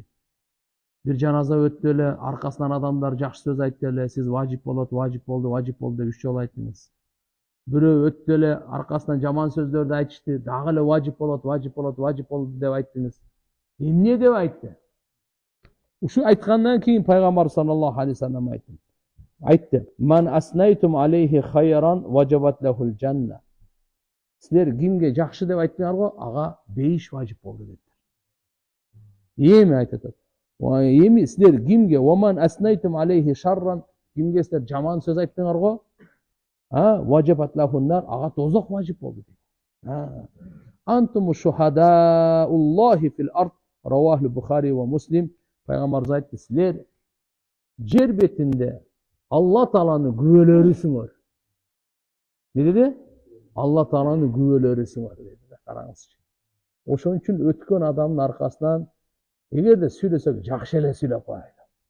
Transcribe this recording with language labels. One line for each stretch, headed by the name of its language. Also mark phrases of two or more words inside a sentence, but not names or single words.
Kyrgyz: Бир жаназа өттү эле, аркасынан адамдар жакшы сөз айтты эле, сиз важип болот, важип болду деп 3 жолу айттыңыз. Бирөө өттү эле, аркасынан жаман сөздөрдү айтышты, дагы эле важип болот, важип болот, важип болду деп айттыңыз. Эмне деп айтты? Ушу айткандан кийин пайгамбар
Arabic: صلى الله عليه وسلم
Kyrgyz: айтты.
Arabic: من أثنيتم عليه خيرا وجبت له الجنة.
Kyrgyz: Силер кимге жакшы деп айттыңарго, ага бейиш важип болду деди. Эми айтат. Эми силер кимге
Arabic: ومن أثنيتم عليه شرا,
Kyrgyz: кимге силер жаман сөз айттыңарго,
Arabic: وجبت له النار,
Kyrgyz: ага тозок важип болду дейт.
Arabic: أنتم شهداء الله في الأرض، رواه البخاري ومسلم.
Kyrgyz: Пайгамбарыбыз айтты, силер жер бетинде Алла Тааланын күбөлөрүсүңөр. Не деди? Алла Тааланын күбөлөрүсүңөр деди. Караңызчы. Ошон үчүн өткөн адамдын аркасынан эгерде сүйлөсөк, жакшы эле сүйлөп коелу.